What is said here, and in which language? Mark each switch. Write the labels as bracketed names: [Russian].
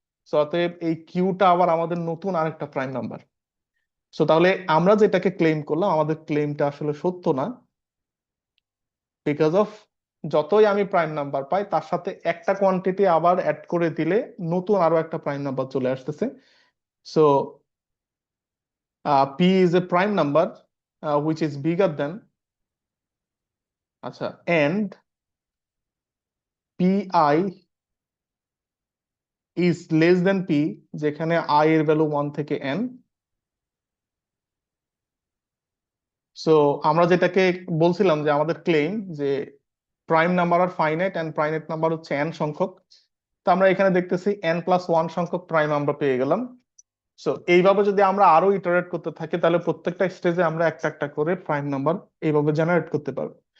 [Bangla] So অতএব এই কিউটা আবার আমাদের নতুন আরেকটা প্রাইম নাম্বার। সো তাহলে আমরা যেটাকে ক্লেম করলাম, আমাদের ক্লেমটা আসলে সত্য না, বিকজ অফ যতই আমি প্রাইম নাম্বার পাই তার সাথে একটা কোয়ান্টিটি আবার অ্যাড করে দিলে নতুন আরো একটা প্রাইম নাম্বার চলে আসতেছে। [English] so P is a prime number which is bigger than, [Bangla] আচ্ছা, [English] and Pi is less than P, [Bangla] যেখানে I এর ভ্যালু 1 থেকে n। সো আমরা যেটাকে বলছিলাম যে আমাদের ক্লেম যে prime number আর finite, and finite number হচ্ছে n সংখ্যক। তো আমরা এখানে দেখতেছি n+1 সংখ্যক প্রাইম আমরা পেয়ে গেলাম। সো এইভাবে যদি আমরা আরো ইটারেট করতে থাকি তাহলে প্রত্যেকটা স্টেজে আমরা একটা একটা করে প্রাইম নাম্বার এইভাবে জেনারেট করতে পারবো।